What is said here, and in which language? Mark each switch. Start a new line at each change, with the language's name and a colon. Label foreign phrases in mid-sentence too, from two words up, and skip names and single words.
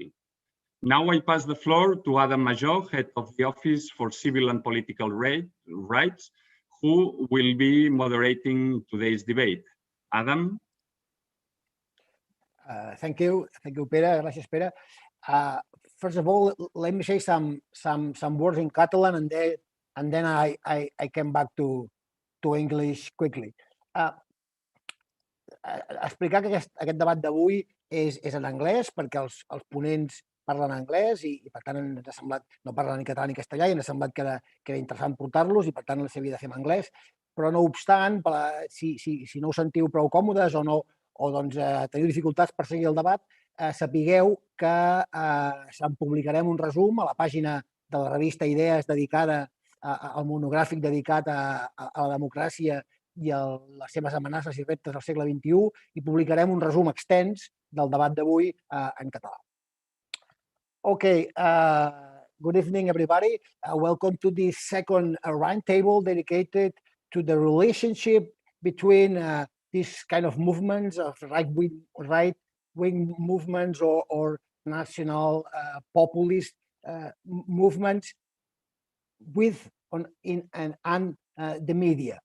English: Now I pass the floor to Adam Major, Head of the Office for Civil and Political Rights, who will be moderating today's debate. Adam? Thank you, Pere. Gracias, Pere. First of all, let me say some words in Catalan, and then I came back to English quickly.
Catalan: Explicar que aquest debat d'avui és en anglès perquè els ponents parlen anglès i per tant ens ha semblat, no parlen ni català ni castellà, i ens ha semblat que era interessant portar-los i per tant s'havia de fer en anglès, però no obstant, si no us sentiu prou còmodes o o doncs, teniu dificultats per seguir el debat, sapigueu que se'n publicarem un resum a la pàgina de la revista Idees dedicada al monogràfic dedicat a la democràcia i a les seves amenaces i reptes del segle XXI, i publicarem un resum extens del debat d'avui en català.
English: Okay, good evening, everybody. Welcome to the second roundtable dedicated to the relationship between these kind of movements of right-wing movements or national populist movements with and the media.